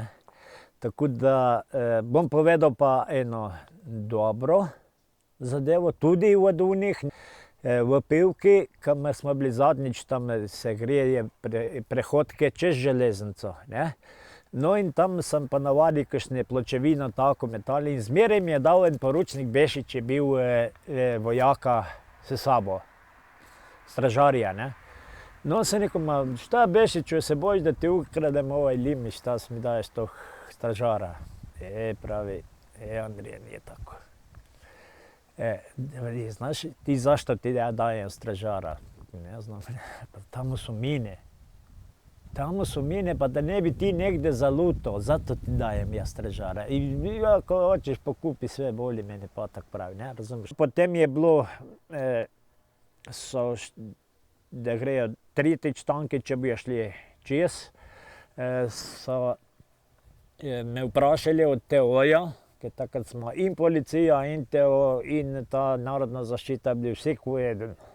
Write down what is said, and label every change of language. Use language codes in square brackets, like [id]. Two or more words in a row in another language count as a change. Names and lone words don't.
[sl] Tako da bom povedal pa eno dobro zadevo, tudi od onih v Pivki, kamor smo bili zadnjič, tam se greje prehodke čez železnico, ne. No, in tam sem pa navadil kakšne pločevine, tako metali, in zmeraj mi je dal en poručnik Bešič, je bil vojaka s sabo, stražarja, ne. No, sem rekel, [hr] ma šta Bešiču, se bojiš, da ti ukradem ovaj lim, šta mi daješ tog stražara? Pravi, Andrija, nije tako. Znaš ti zašto ti ja dajem stražara? Ne znam, pa tamo su mine. Tamo su mine, pa da ne bi ti negdje zalutao, zato ti dajem ja stražara. I ako hoćeš pokupi sve, boli mene patak pravi, ne, razumiješ. [sl] Potem je bilo, da grejo tretjič tanki, če bi šli čez, so me vprašali od TO-ja, ker takrat smo in policija, in TO, in ta narodna zaščita bili vsi kot eden.